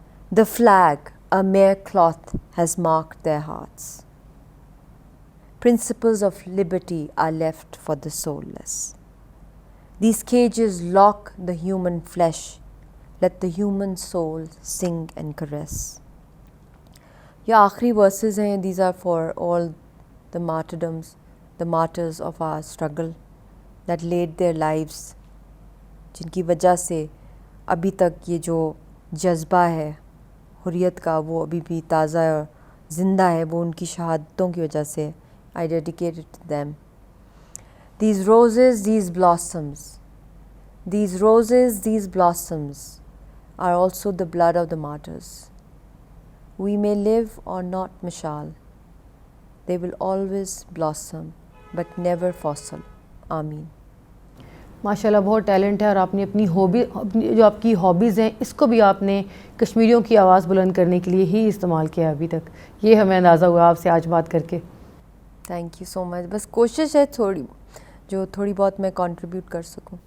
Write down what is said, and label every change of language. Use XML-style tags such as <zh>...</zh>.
<en>The flag, a mere cloth, has marked their hearts. Principles of liberty are left for the soulless. These cages lock the human flesh. Let the human soul sing and caress.</en> <ur>یہ آخری versus ہیں.</ur> <en>These are for all the martyrdoms, the martyrs of our struggle that laid their lives,</en> <ur>جن کی وجہ سے ابھی تک یہ جو جذبہ ہے حریت کا وہ ابھی بھی تازہ اور زندہ ہے, وہ ان کی شہادتوں کی وجہ سے.</ur> <en>I dedicate it to them. These roses, these blossoms, these roses, these blossoms are also the blood of the martyrs. We may live or not, Mishal. They will always blossom, but never fossil. Ameen.</en> <ur>ماشاءاللہ بہت talent ہے, اور آپ نے اپنی جو آپ کی ہابیز ہیں اس کو بھی آپ نے کشمیریوں کی آواز بلند کرنے کے لیے ہی استعمال کیا ابھی تک. یہ ہمیں اندازہ ہوا آپ سے آج بات کر کے.</ur> <en>Thank you so much.</en> <ur>بس کوشش ہے تھوڑی بہت میں کنٹریبیوٹ کر سکوں.</ur>